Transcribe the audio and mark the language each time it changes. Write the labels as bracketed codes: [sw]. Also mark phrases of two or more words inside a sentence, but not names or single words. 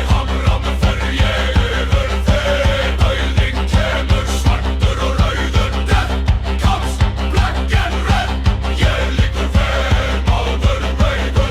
[is] Hamram fer ég yfir þig. Dauðinn kemur svartur og rauður. [en] Death comes black and red. [is] Ég liggur fer, maður rauður.